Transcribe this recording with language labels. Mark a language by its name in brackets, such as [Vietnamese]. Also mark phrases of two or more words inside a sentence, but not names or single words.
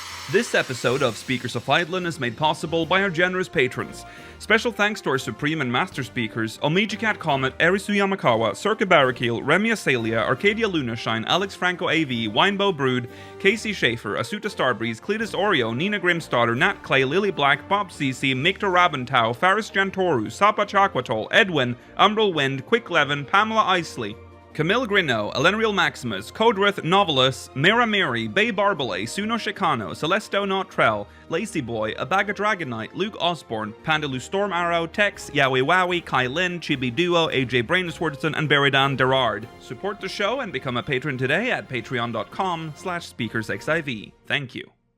[English] This episode of Speakers of Eidolon is made possible by our generous patrons. Special thanks to our Supreme and Master Speakers, Omijicat Comet, Erisu Yamakawa, Circa Barrakiel, Remy Asalia, Arcadia Lunashine, Alex Franco AV, Winebow Brood, Casey Schaefer, Asuta Starbreeze, Cletus Oreo, Nina Grimstarter, Nat Clay, Lily Black, Bob CC, Mikta Rabentau, Faris Jantoru, Sapa Chakwatol, Edwin, Umbral Wind, Quick Levin, Pamela Isley, Camille Grineau, Elenriel Maximus, Codrith, Novelus, Mira Miri, Bay Barbale, Suno Shikano, Celesto Notrell, Lacy Boy, Abaga Dragon Knight, Luke Osborne, Pandalu Storm Arrow, Tex, Yowie Wowie, Kai Lin, Chibi Duo, AJ Brainswordson, and Beridan Derard. Support the show and become a patron today at patreon.com/SpeakersXIV. Thank you.